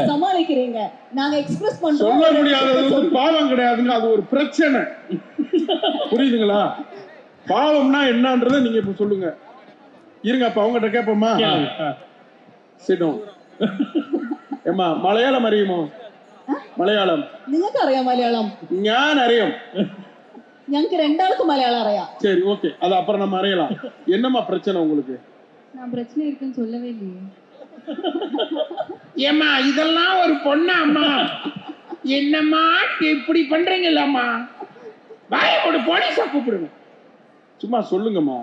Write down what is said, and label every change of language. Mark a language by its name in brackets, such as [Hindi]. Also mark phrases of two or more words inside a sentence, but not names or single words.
[Tamil] சமாளிக்கிறீங்க, நாங்க எக்ஸ்பிரஸ் பண்றோம். சொல்ல முடியாதது பாவம் கிடையாதுங்க, அது ஒரு பிரச்சனை. புரியுதுங்களா? பாவம்னா என்னன்றதை நீங்க இப்ப சொல்லுங்க. இருங்க, அப்ப அவங்ககிட்ட கேட்போமா? சிடம் ஏமா மலையாளம் അറിയുമോ? [Malayalam] മലയാളം നിങ്ങൾക്ക് അറിയാം മലയാളം? ഞാൻ അറിയാം. ഞങ്ങൾക്ക് രണ്ടാൾക്കും മലയാളം അറിയാം. [Tamil] சரி ஓகே, அது அப்புறம் நம்ம அறியலாம். என்னம்மா பிரச்சனை உங்களுக்கு? நான் பிரச்சனை இருக்குன்னு சொல்லவே இல்லையே. ஏம்மா இதெல்லாம் ஒரு பொண்ணா? அம்மா என்னம்மா இப்படி பண்றீங்கல்லம்மா? வாயை போட்டு போலீஸா கூப்பிடுங்க. சும்மா சொல்லுங்கம்மா.